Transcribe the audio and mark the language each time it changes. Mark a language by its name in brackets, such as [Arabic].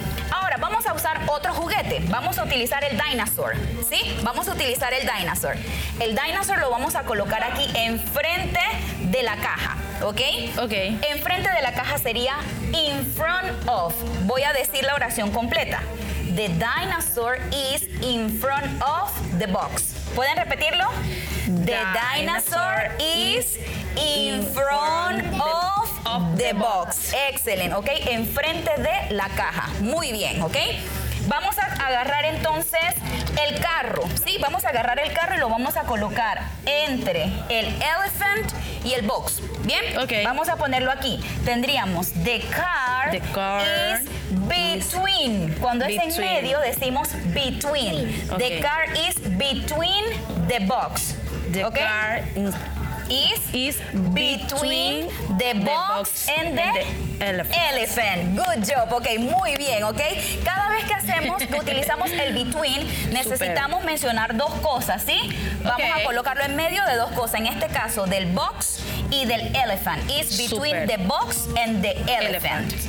[Spanish] Ahora vamos a usar otro juguete. Vamos a utilizar el dinosaur. ¿Sí? Vamos a utilizar el dinosaur. El dinosaur lo vamos a colocar aquí enfrente de la caja. ¿Ok? Ok. Enfrente de la caja sería [English] in front of. [Spanish] Voy a decir la oración completa. [English] The dinosaur is in front of the box. [Spanish] ¿Pueden repetirlo? [English] The dinosaur is in front of the box. [Spanish] Excelente, ¿ok? Enfrente de la caja. Muy bien, ¿ok? Vamos a agarrar entonces el carro, ¿sí? Vamos a agarrar el carro y lo vamos a colocar entre el elephant y el box. ¿Bien? Ok. Vamos a ponerlo aquí. Tendríamos [English] the car is [Spanish] Between. Cuando between. Es en medio, decimos between. Okay. [English] The car is between the box. The okay? car is between the box and the elephant. Elephant. Good job. Ok, [Spanish] muy bien. [English] Ok. [Spanish] Cada vez que hacemos, que utilizamos el between, necesitamos super. Mencionar dos cosas, ¿sí? Vamos okay. a colocarlo en medio de dos cosas. En este caso, del box y del elephant. [English] Is between super. The box and the elephant.